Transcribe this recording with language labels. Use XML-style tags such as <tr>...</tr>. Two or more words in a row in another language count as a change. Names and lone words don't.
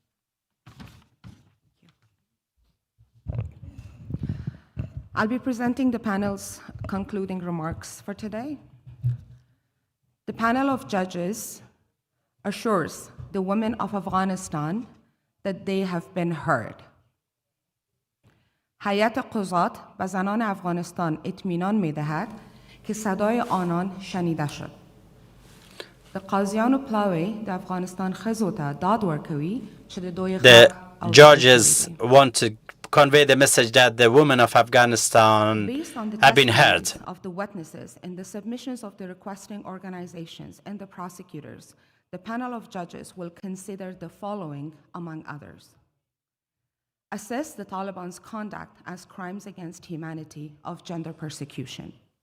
<en>I'll be presenting the panel's concluding remarks for today. The panel of judges assures the women of Afghanistan that they have been heard.</en> <fa>هیئت قضات به زنان افغانستان اطمینان می‌دهد که صدای آنان شنیده شد.</fa> <ps>د قاضیانو پلاوی د افغانستان ښځو ته داد ورکوي چې د دوی</ps> <en>The</en> <ps>غږ او</ps> <en>judges want to convey the message that the women of Afghanistan Based on the have been heard. testimonies of the witnesses and the submissions of the requesting organizations and the prosecutors, the panel of judges will consider the following, among others. Assess the Taliban's conduct as crimes against humanity of gender persecution.</en>